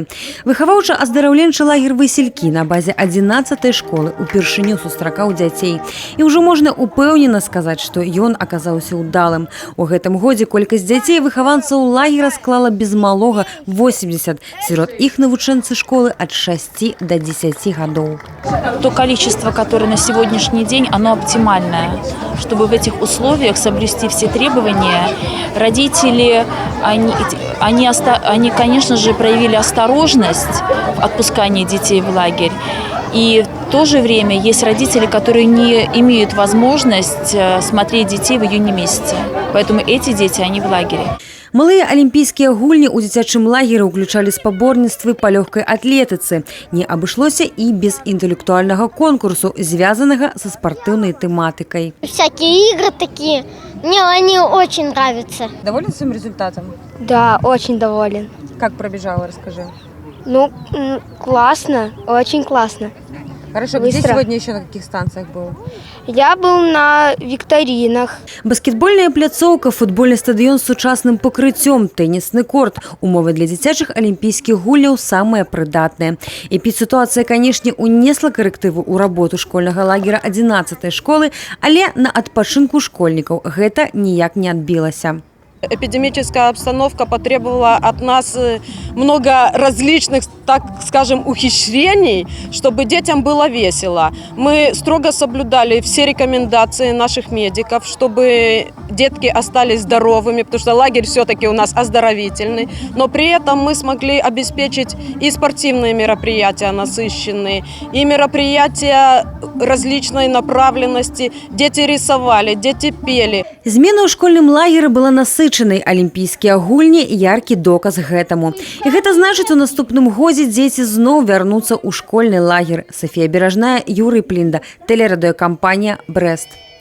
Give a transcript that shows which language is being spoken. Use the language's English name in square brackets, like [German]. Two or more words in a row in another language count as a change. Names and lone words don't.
[Belarusian] Выхаваўча-аздараўленчы лагер «Васількі» на базе 11-й школы упершыню сустракаў дзяцей. І ўжо можна упэўнена сказаць, што ён аказаўся ўдалым. У гэтым годзе колькасць дзяцей выхаванцаў лагера склала без малога 80, сярод іх навучэнцы школы [Russian] от 6 до 10 годов. То количество, которое на сегодняшний день, оно оптимальное. Чтобы в этих условиях соблюсти все требования, родители, они, конечно же, проявили осторожность в отпускании детей в лагерь. И в то же время есть родители, которые не имеют возможность смотреть детей в июне месяце. Поэтому эти дети, они в лагере. [Belarusian] Малыя алімпійскія гульні ў дзіцячым лагеры ўключалі спаборніцтвы па лёгкай атлетыцы. Не абышлося і без інтэлектуальнага конкурсу, звязанага са спартыўнай тэматыкай. [Russian] Всякие игры такие, мне они очень нравятся. Доволен своим результатом? Да, очень доволен. Как пробежала, расскажи. Ну, классно, очень классно. Хорошо, Быстро. где сегодня еще на каких станциях был? Я был на викторинах. [Belarusian] Баскетбольная пляцоўка, футбольны стадыён з сучасным пакрыццём, тэнісны корт. Умовы для дзіцячых алімпійскіх гульняў самыя прыдатныя. Эпідсітуацыя, канешне, унесла карэктыву ў работу школьнага лагера 11-й школы, але на адпачынку школьнікаў гэта ніяк не адбілася. [Russian] Эпидемическая обстановка потребовала от нас много различных, так скажем, ухищрений, чтобы детям было весело. Мы строго соблюдали все рекомендации наших медиков, чтобы детки остались здоровыми, потому что лагерь все-таки у нас оздоровительный. Но при этом мы смогли обеспечить и спортивные мероприятия насыщенные, и мероприятия различной направленности. Дети рисовали, дети пели. [Belarusian] Змена ў школьным лагеры была насычанай. Алімпійскія гульні – яркі доказ гэтаму. І гэта значыць, у наступным годзе дзеці зноў вярнуцца ў школьны лагер. Софія Беражная, Юрый Плінда, тэлерадыёкампанія «Брэст».